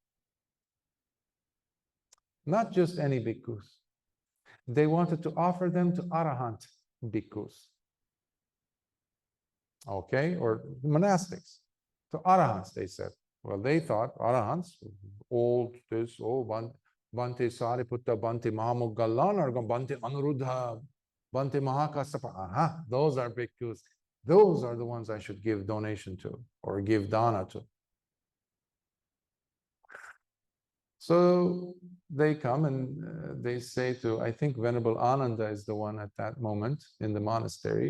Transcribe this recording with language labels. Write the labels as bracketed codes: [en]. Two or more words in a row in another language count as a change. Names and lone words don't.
[en] Not just any bhikkhus. They wanted to offer them to arahant bhikkhus. Okay, or monastics. To arahants, they said. Well, they thought arahants, old this, oh, Bhante Sariputta, Bhante Mahamoggallana, Bhante Anuruddha, Bhante Mahakassapa. Aha, those are bhikkhus. Those are the ones I should give donation to or give dāna to. So they come and they say to, I think Venerable Ananda is the one at that moment in the monastery.